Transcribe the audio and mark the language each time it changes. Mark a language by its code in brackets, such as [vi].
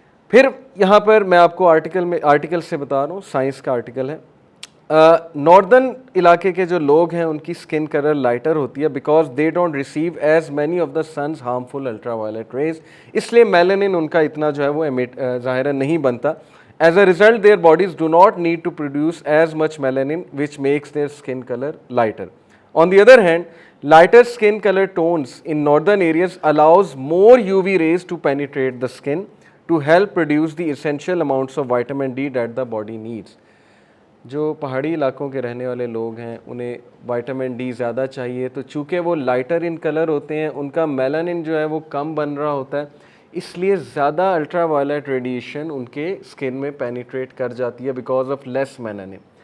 [ur] پھر یہاں پر میں آپ کو آرٹیکل سے بتا رہا ہوں, سائنس کا آرٹیکل ہے. ناردرن علاقے کے جو لوگ ہیں ان کی اسکن کلر لائٹر ہوتی ہے because they don't receive as many of the sons harmful ultra violet raise, اس لیے میلانن ان کا اتنا جو ہے وہ ظاہر نہیں بنتا. [en] As a result their bodies do not need to produce as much melanin which makes their skin colour lighter. On the other hand, lighter skin color tones in northern areas allows more UV rays to penetrate the skin to help produce the essential amounts of vitamin D that the body needs. [ur] جو پہاڑی علاقوں کے رہنے والے لوگ ہیں انہیں vitamin D زیادہ چاہیے, تو چونکہ وہ لائٹر ان کلر ہوتے ہیں ان کا میلانن جو ہے وہ کم بن رہا ہوتا ہے, اس لیے زیادہ الٹرا وائلٹ ریڈیشن ان کے اسکن میں پینیٹریٹ کر جاتی ہے بیکاز آف لیس میلانن.